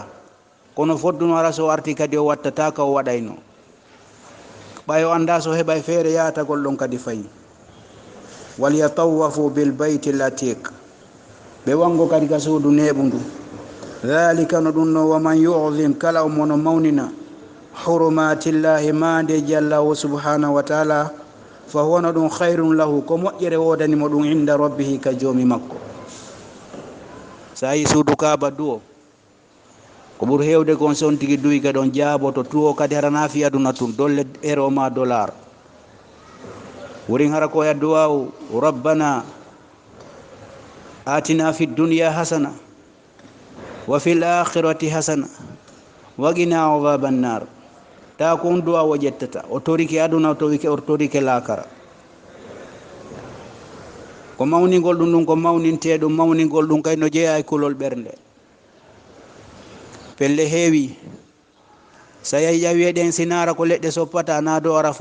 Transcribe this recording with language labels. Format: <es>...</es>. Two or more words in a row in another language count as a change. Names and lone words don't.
<ff>kono fodduno hara so arti kadi o wattata ka o waɗayno ɓay o anda so heɓay feere yaatagol ɗon kadi fayi</ff> <ar>وليطوفوا بالبيت العتيق</ar> <ff>ɓe wango kadi ka suudu neɓu ndu dhalika no ɗum no</ff> <ar>ومن يعظم</ar> <ff>kala o mono mawnina hurumatillahi mandeji Allah</ff> <ar>سبحانه وتعالى</ar> <ff>fa huwa no ɗum</ff> <ar>خير له</ar> <ff>ko moƴƴere wodanimo ɗum</ff> <ar>عند ربه</ar> <ff>ka joomi makko sa yi suudu kaaba duwo ko ɓuri hewde kon son tigi duyi ka ɗon jaaboto tuwo kadi hara naafi aduna tun dolle euro ma dollar wurin hara ko ya duwaw</ff> <ar>ربنا آتنا في الدنيا حسنة وفي الآخرة حسنة وقنا عذاب النار</ar> <ff>ta kon duwa o jettata o torike aduna to wike o torike lakara ko mawningol ɗum ko mawninteɗum mawningol ɗum kay no jeeya e kulol ɓernde pelle heewi sa yahi ƴawiyeɗen sinara ko leɗɗe soppata na do ara</ff>